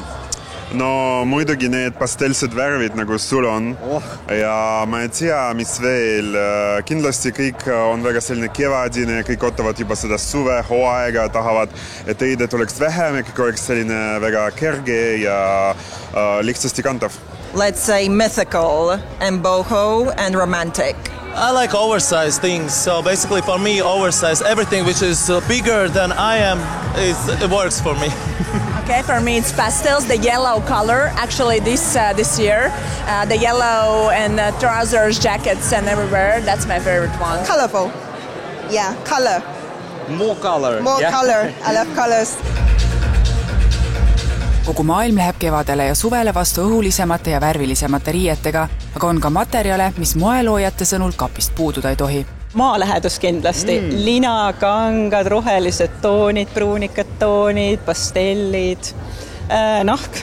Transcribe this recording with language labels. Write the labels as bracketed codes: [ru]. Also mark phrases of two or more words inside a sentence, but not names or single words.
[et] No muidugi need pastelsed värvid nagu sul on ja ma ei tea, mis veel. Kindlasti kõik on väga selline kevadine, kõik ootavad juba seda suve, hooaega, tahavad, et riidet oleks vähem ja kõik oleks selline väga kerge ja lihtsasti kantav. [en] Let's say mythical and boho and romantic. I like oversized things, so basically for me oversized, everything which is bigger than I am, it works for me. Okay, for me it's pastels, the yellow color. Actually this year, the yellow and trousers, jackets and everywhere, that's my favorite one. Colorful. Yeah, color. More color. More color. I love colors. [et] Kogu maailm läheb kevadele ja suvele vastu õhulisemate ja värvilisemate riietega, aga on ka materjale, mis moeloojate sõnul kapist puududa ei tohi. Maalähedus kindlasti. Lina, kangad, rohelised toonid, pruunikad toonid, pastellid, nahk.